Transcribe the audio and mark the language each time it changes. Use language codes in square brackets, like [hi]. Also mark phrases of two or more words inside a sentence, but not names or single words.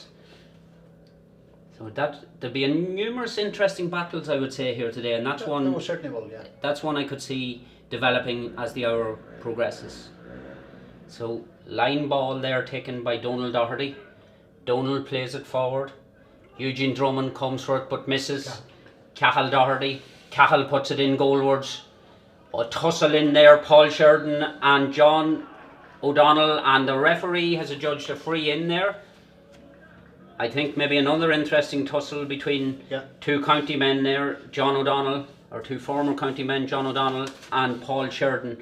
[en] So there'll be numerous interesting battles, I would say, here today, and that's one. There certainly will, yeah. That's one I could see developing as the hour progresses. So line ball there taken by Donald Doherty. Donald plays it forward. Eugene Drummond comes for it but misses. Cahill Doherty. Cahill puts it in goalwards. A tussle in there, Paul Sheridan and John O'Donnell, and the referee has adjudged a free in there. I think maybe another interesting tussle between two county men there, John O'Donnell, or two former county men, John O'Donnell and Paul Sheridan.